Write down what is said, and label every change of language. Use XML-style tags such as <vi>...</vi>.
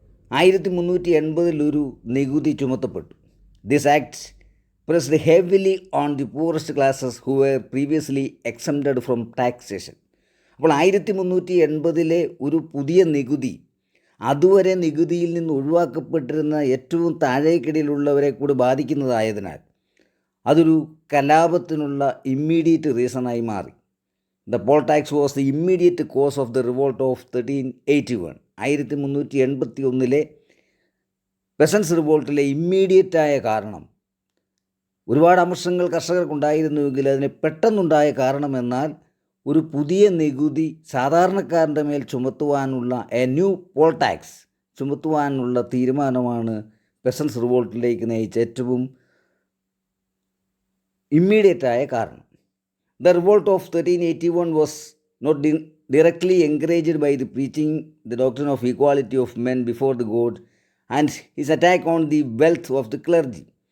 <en>1380</en> <ml>ഒരു നികുതി ചുമത്തപ്പെട്ടു.</ml> <en>This act pressed heavily on the poorest classes who were previously exempted from taxation.</en> <ml>അപ്പോൾ 1380 ഒരു പുതിയ നികുതി അതുവരെ നികുതിയിൽ നിന്ന് ഒഴിവാക്കപ്പെട്ടിരുന്ന ഏറ്റവും താഴേക്കിടയിലുള്ളവരെ കൂടി ബാധിക്കുന്നതായതിനാൽ അതൊരു കലാപത്തിനുള്ള ഇമ്മീഡിയറ്റ് റീസണായി മാറി.</ml> <en>The poll tax was the immediate cause of the revolt of 1381.</en> <ml>1381 പെസൻസ് റിവോൾട്ടിലെ ഇമ്മീഡിയറ്റായ കാരണം, ഒരുപാട് അമർഷങ്ങൾ കർഷകർക്കുണ്ടായിരുന്നുവെങ്കിൽ അതിന് പെട്ടെന്നുണ്ടായ കാരണമെന്നാൽ ഒരു പുതിയ നികുതി സാധാരണക്കാരൻ്റെ മേൽ ചുമത്തുവാനുള്ള</ml> <en>a new poll tax</en> <ml>ചുമത്തുവാനുള്ള തീരുമാനമാണ് പെസൻസ് റിവോൾട്ടിലേക്ക് നയിച്ച ഏറ്റവും ഇമ്മീഡിയറ്റായ കാരണം.</ml> <en>The revolt of 1381 was not directly encouraged by the preaching the doctrine of equality of men before the God and his attack on the wealth of the clergy.</en>